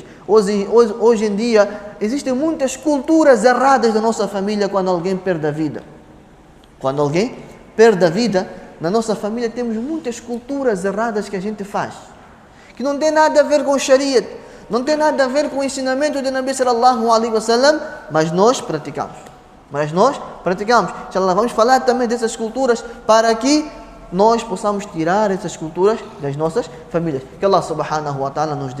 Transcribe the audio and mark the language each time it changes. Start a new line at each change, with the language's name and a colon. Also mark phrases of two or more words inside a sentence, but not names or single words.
Portuguese: Hoje em dia, existem muitas culturas erradas da nossa família quando alguém perde a vida. Quando alguém perde a vida, na nossa família temos muitas culturas erradas que a gente faz. Que não tem nada a ver com o Sharia, não tem nada a ver com o ensinamento de
Arabic: نبي صلى الله عليه وسلم,
Portuguese: mas nós praticamos. Inshallah, vamos falar também dessas culturas para que nós possamos tirar essas culturas das nossas famílias. Que
Arabic: الله سبحانه وتعالى
Portuguese: nos dê